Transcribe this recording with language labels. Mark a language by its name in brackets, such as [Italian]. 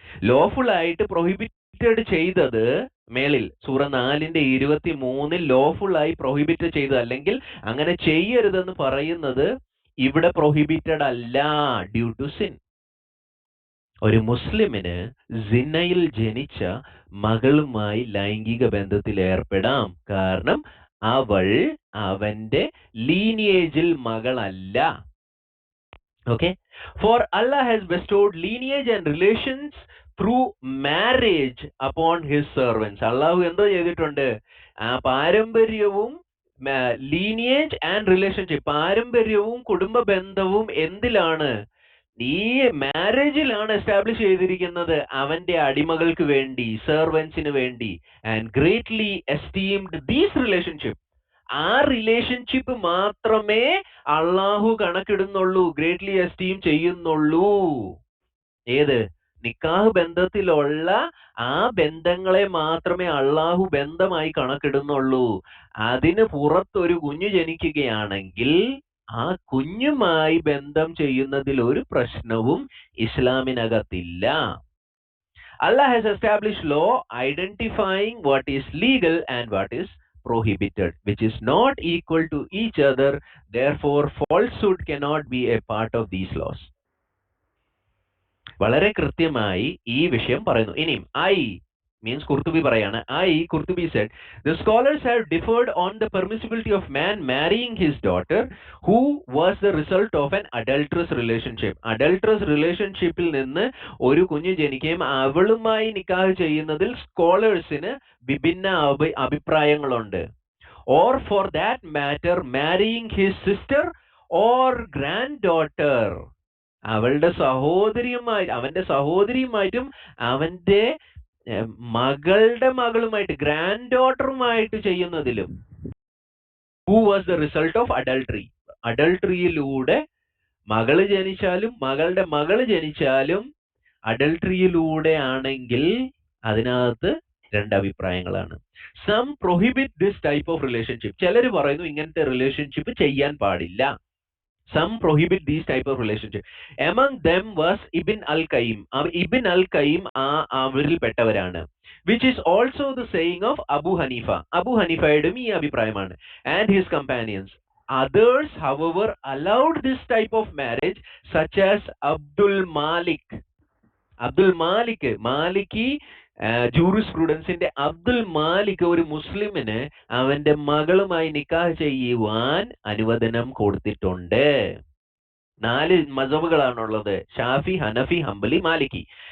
[Malayalam] Lawful ആയിട്ട് prohibited ചെയ്തത് മേളിൽ സൂറ 4:23 ലോഫുൾ ആയി പ്രൊഹിബിറ്റ് ചെയ്തത് അല്ലെങ്കിൽ അങ്ങനെ ചെയ്യരുതെന്ന് പറയുന്നത് ഇവിടെ പ്രൊഹിബിറ്റഡ് അല്ല, ഡ്യൂ ടു സിൻ. ഒരു മുസ്ലിമിന് സിനയിൽ ജനിച്ച മകളുമായി ലൈംഗിക ബന്ധത്തിൽ ഏർപ്പെടാം. കാരണം അവൾ അവന്റെ ലീനിയേജിൽ മകളല്ല. [English] Okay, for Allah has bestowed lineage and relations through marriage upon his servants. [Malayalam] അള്ളാഹു എന്തോ ചെയ്തിട്ടുണ്ട്? പാരമ്പര്യവും ലീനിയേജ് ആൻഡ് റിലേഷൻഷിപ്പ്, പാരമ്പര്യവും കുടുംബ ബന്ധവും എന്തിലാണ്? ഈ മാരേജിലാണ് എസ്റ്റാബ്ലിഷ് ചെയ്തിരിക്കുന്നത്. അവന്റെ അടിമകൾക്ക് വേണ്ടി, സെർവൻസിന് വേണ്ടി. [English] And greatly esteemed these relationship. [Malayalam] ആ റിലേഷൻഷിപ്പ് മാത്രമേ അള്ളാഹു കണക്കിടുന്നുള്ളൂ, ഗ്രേറ്റ്ലി എസ്റ്റീം ചെയ്യുന്നുള്ളൂ. ഏത്? നിക്കാഹ് ബന്ധത്തിലുള്ള ആ ബന്ധങ്ങളെ മാത്രമേ അള്ളാഹു ബന്ധമായി കണക്കിടുന്നുള്ളൂ. അതിന് പുറത്തൊരു കുഞ്ഞു ജനിക്കുകയാണെങ്കിൽ ആ കുഞ്ഞുമായി ബന്ധം ചെയ്യുന്നതിൽ ഒരു പ്രശ്നവും ഇസ്ലാമിനകത്തില്ല. [English] Allah has established law identifying what is legal and what is prohibited, which is not equal to each other. Therefore, falsehood cannot be a part of these laws. [Malayalam] വളരെ കൃത്യമായി ഈ വിഷയം പറയുന്നു. ഇനിയും [English] means Qurtubi [Malayalam] parayana, [English] Qurtubi said, the scholars have differed on the permissibility of man marrying his daughter who was the result of an adulterous relationship. [Malayalam] Adulterous relationshipil ninnu oru kunju jenikkum avaluമായി നിക്കാഹ് ചെയ്യുന്നതിൽ സ്കോളേഴ്സിന് വിഭിന്ന അഭിപ്രായങ്ങളുണ്ട്. [English] Or for that matter marrying his sister or granddaughter. [Malayalam] അവളുടെ അവന്റെ സഹോദരിയുമായിട്ടും അവന്റെ മകളുടെ മകളുമായിട്ട് grand ഡോട്ടറുമായിട്ട് ചെയ്യുന്നതിലും [English] who was the result of adultery. [Malayalam] അഡൾട്ടറിയിലൂടെ മകള് ജനിച്ചാലും മകളുടെ മകള് ജനിച്ചാലും അഡൾട്ടറിയിലൂടെ ആണെങ്കിൽ അതിനകത്ത് രണ്ട് അഭിപ്രായങ്ങളാണ്. [English] Some prohibit this type of relationship. [Malayalam] ചിലർ പറയുന്നു ഇങ്ങനത്തെ റിലേഷൻഷിപ്പ് ചെയ്യാൻ പാടില്ല. [English] Some prohibit these type of relationship. Among them was Ibn al-Qayyim. [Malayalam] Ibn al-Qayyim അവരിൽ പെട്ടവരാണ്. [English] Which is also the saying of Abu Hanifa. [Malayalam] Abu Hanifaയുടെ ഈ അഭിപ്രായമാണ്. [English] And his companions. Others, however, allowed this type of marriage, such as Abdul Malik. [Malayalam] Abdul Malik, Maliki ജൂറിസ്പ്രുഡൻസിന്റെ Abdul Malik ഒരു മുസ്ലിമിന് അവന്റെ മകളുമായി നിക്കാഹ് ചെയ്യുവാൻ അനുവദനം കൊടുത്തിട്ടുണ്ട്. 4 മസബുകളാണുള്ളത്: ഷാഫി, ഹനഫി, ഹംബലി, മാലിക്കി.